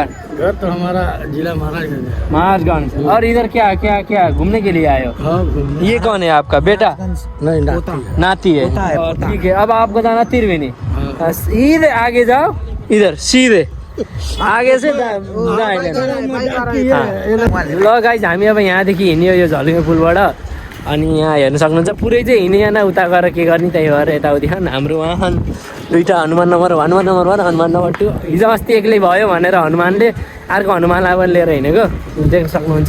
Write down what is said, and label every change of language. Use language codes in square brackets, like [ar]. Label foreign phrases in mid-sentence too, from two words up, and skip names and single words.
[hi] घर तो हमारा जिला महाराजगंज है। महाराजगंज। और इधर क्या घूमने के लिए आए हो? हाँ घूमने। ये कौन है आपका बेटा? नहीं नाती। नाती है। पोता है, और पोता। ठीक है, अब आपको जाना त्रिवेणी। हाँ। सीधे आगे जाओ, इधर सीधे आगे से जाएगा। [ne] ल गाइज हामी अब यहाँदेखि हिँड्यो यो झलुङ्गे पुलबाट। अनि यहाँ हेर्न सक्नुहुन्छ पुरै चाहिँ हिँडिएन, उता गएर के गर्ने त्यही भएर यताउति खान। हाम्रो उहाँ दुईवटा हनुमान नम्बर 1 हनुमान नम्बर 2। हिजो अस्ति एक्लै भयो भनेर हनुमानले अर्को हनुमानलाई पनि लिएर हिँडेको देख्न सक्नुहुन्छ।